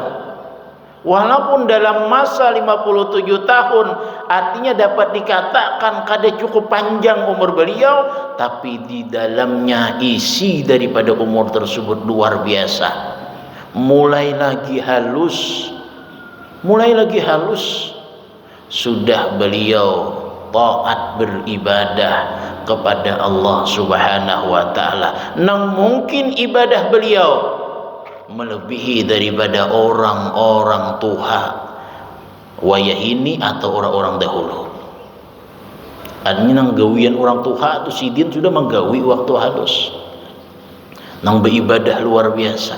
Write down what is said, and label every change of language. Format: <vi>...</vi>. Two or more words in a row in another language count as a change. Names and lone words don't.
<id>Walaupun dalam masa 57 tahun artinya dapat dikatakan kada cukup panjang umur beliau, tapi di dalamnya isi daripada umur tersebut luar biasa. Mulai lagi halus, sudah beliau taat beribadah kepada Allah</id> <ar>سبحانه وتعالى.</ar> <bjn>Nang mungkin ibadah beliau melebihi daripada orang-orang tuha wayah ini atau orang-orang dahulu. Artinya nang gawian orang tuha tu sidin sudah menggawi waktu halus, nang beribadah luar biasa.</bjn>